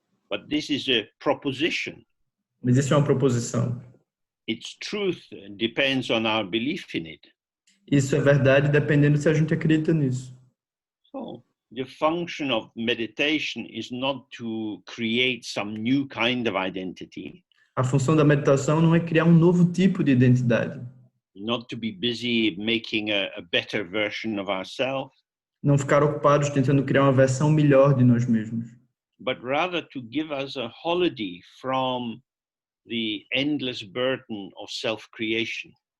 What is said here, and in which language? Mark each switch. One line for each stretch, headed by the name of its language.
English: But this is a proposition.
Portuguese: Mas isso é uma proposição.
English: Its truth depends on our belief in it.
Portuguese: Isso é verdade dependendo se a gente acredita nisso.
English: So the function of meditation is not to create some new kind of identity.
Portuguese: A função da meditação não é criar um novo tipo de identidade.
English: Not to be busy making a better version of ourselves.
Portuguese: Não ficar ocupados tentando criar uma versão melhor de nós mesmos.
English: But rather to give us a holiday from the endless burden of self-creation.